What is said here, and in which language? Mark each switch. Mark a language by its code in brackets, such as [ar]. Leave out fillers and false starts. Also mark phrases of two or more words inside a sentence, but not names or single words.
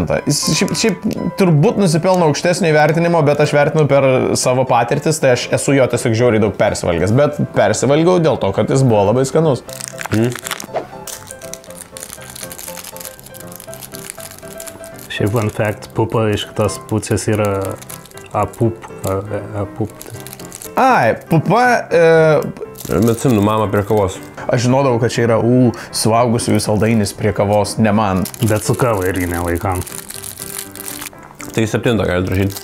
[lt] Šiaip turbūt nusipelno aukštesnio įvertinimo, bet aš vertinu per savo patirtis, tai aš esu jo tiesiog žiauriai daug persivalgęs, bet persivalgiau dėl to, kad jis buvo labai skanus. Šiaip [en] fun fact, [lt] pupa iš kitos pusės yra apup. Ai, pupa... Bet simnu, mama prie kavos. Aš žinodavau, kad čia yra suaugusiųjų saldainis prie kavos, ne man. Bet su kava irgi ne vaikam. Tai 7 gali rašyti.